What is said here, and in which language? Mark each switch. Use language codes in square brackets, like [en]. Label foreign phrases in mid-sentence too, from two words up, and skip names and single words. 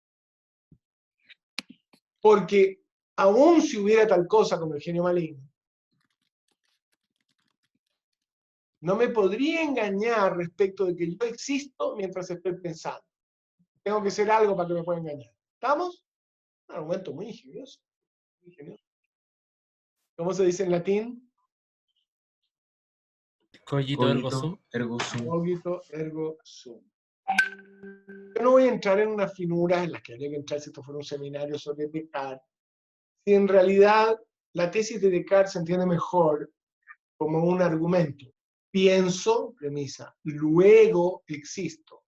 [es] Porque aún si hubiera tal cosa como el genio maligno, no me podría engañar respecto de que yo existo mientras estoy pensando. Tengo que ser algo para que me pueda engañar. ¿Estamos? Un argumento muy ingenioso. Muy ingenioso. ¿Cómo se dice en latín? [la] Cogito ergo Cogito, sum. ergo sum. Cogito ergo sum. [es] Yo no voy a entrar en unas finuras en las que habría que entrar si esto fuera un seminario sobre Descartes. Si en realidad la tesis de Descartes se entiende mejor como un argumento. Pienso, premisa, luego existo.